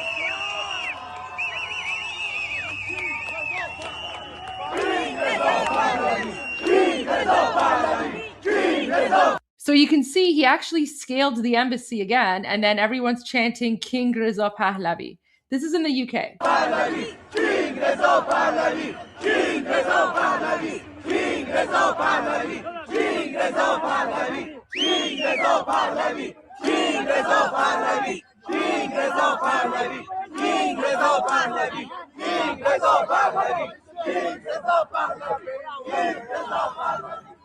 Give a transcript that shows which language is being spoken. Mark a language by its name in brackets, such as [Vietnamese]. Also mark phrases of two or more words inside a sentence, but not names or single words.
[English] So you can see he actually scaled the embassy again, and then everyone's chanting King Reza Pahlavi. This is in the UK. Pahlavi, King Reza Pahlavi, King Reza Pahlavi, King Reza Pahlavi, King Reza Pahlavi, King Reza Pahlavi, King Reza Pahlavi, King Reza Pahlavi, King Reza Pahlavi, King Reza Pahlavi, King Reza Pahlavi, King Reza Pahlavi.